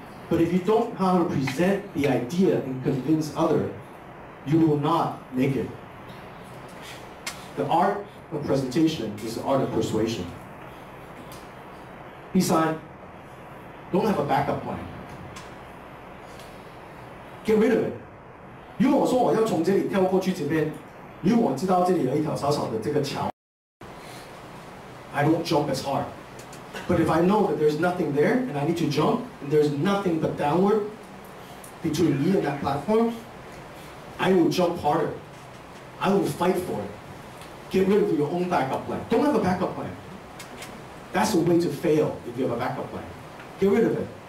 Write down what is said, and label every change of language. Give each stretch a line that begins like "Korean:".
English: But if you don't know how to present the idea and convince others, you will not make it. The art of presentation is the art of persuasion.
Chinese: 第三,
English: don't have a backup plan. Get rid of it.
Chinese: 如果我说我要从这里跳过去这边，如果我知道这里有一条小小的这个桥
English: I won't jump as hard. But if I know that there's nothing there and I need to jump and there's nothing but downward between me and that platform, I will jump harder. I will fight for it. Get rid of your own backup plan. Don't have a backup plan. That's a way to fail if you have a backup plan. Get rid of it.